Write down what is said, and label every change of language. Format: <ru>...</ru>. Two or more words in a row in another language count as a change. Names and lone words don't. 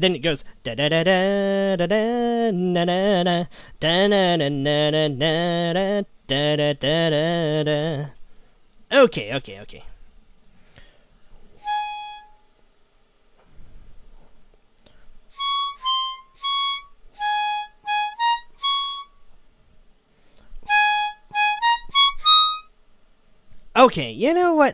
<en>then it goes da da da da da da na na na da na na na na na da da da da da. Okay. Okay, you know what?</en>